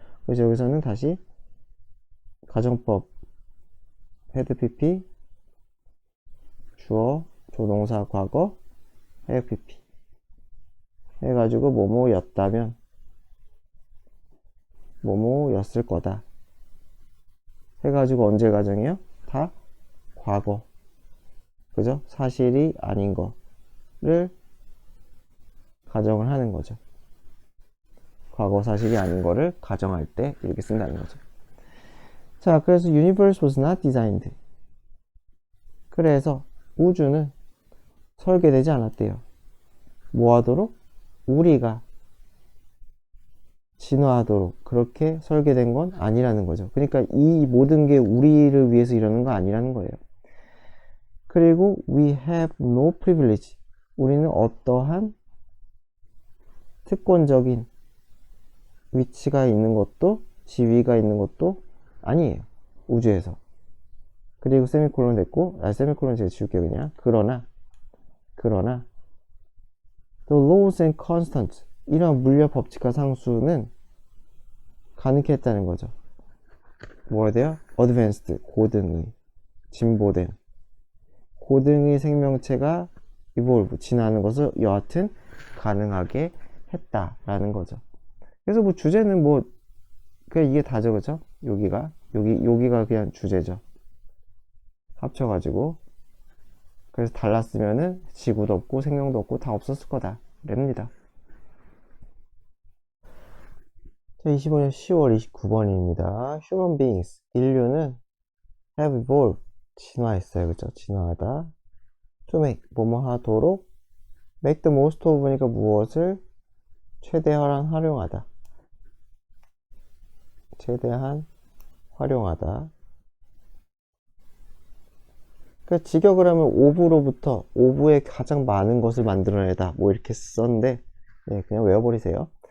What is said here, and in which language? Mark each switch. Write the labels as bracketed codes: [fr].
[ko] 그래서 여기서는 다시 가정법 had pp 주어 조동사 과거 have pp 해가지고 뭐뭐였다면 뭐뭐였을 거다 해가지고 언제 가정이에요? 다 과거 그죠? 사실이 아닌 거를 가정을 하는 거죠. 과거 사실이 아닌 거를 가정할 때 이렇게 쓴다는 거죠. [en] 자, 그래서 universe was not designed. [ko] 그래서 우주는 설계되지 않았대요. 뭐 하도록? 우리가 진화하도록 그렇게 설계된 건 아니라는 거죠. 그러니까 이 모든 게 우리를 위해서 이러는 거 아니라는 거예요. [en] 그리고 we have no privilege. [ko] 우리는 어떠한 특권적인 위치가 있는 것도 지위가 있는 것도 아니에요. 우주에서. 그리고 세미콜론 됐고, 세미콜론 제가 지울게요 그냥. 그러나 [en] the laws and constants [ko] 이런 물리학 법칙과 상수는 가능케 했다는 거죠. 뭐가 돼요? advanced 고등의 진보된 고등의 생명체가 evolve 진화하는 것을 여하튼 가능하게 했다라는 거죠. 그래서 뭐 주제는 뭐 그냥 이게 다죠, 그죠? 여기가 그냥 주제죠. 합쳐가지고 그래서 달랐으면은 지구도 없고 생명도 없고 다 없었을 거다 랍니다. 자, 25년 10월 29번입니다. [en] Human beings [ko] 인류는 [en] have evolved [ko] 진화했어요, 그죠? 진화하다. [en] to make [ko] 뭐뭐 하도록 [en] make the most of [ko] 니까 무엇을 최대한 활용하다. 최대한 활용하다. 그 직역을 하면 of로부터 of의 가장 많은 것을 만들어내다 뭐 이렇게 썼는데 네, 그냥 외워버리세요.